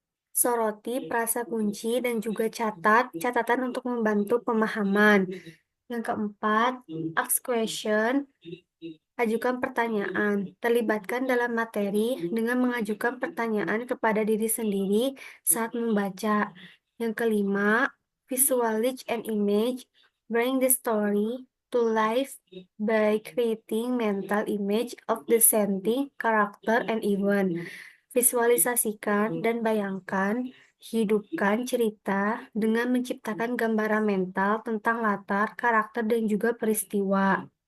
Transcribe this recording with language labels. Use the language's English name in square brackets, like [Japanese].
[Indonesian] Soroti frasa kunci dan juga catat catatan untuk membantu pemahaman. Yang keempat, [English] ask question. [Indonesian] Ajukan pertanyaan. Terlibatkan dalam materi dengan mengajukan pertanyaan kepada diri sendiri saat membaca. Yang kelima, [English] visualize an image. Bring the story to life by creating mental image of the setting, character, and event. [Indonesian] Visualisasikan dan bayangkan, hidupkan cerita dengan menciptakan gambaran mental tentang latar, karakter, dan juga peristiwa.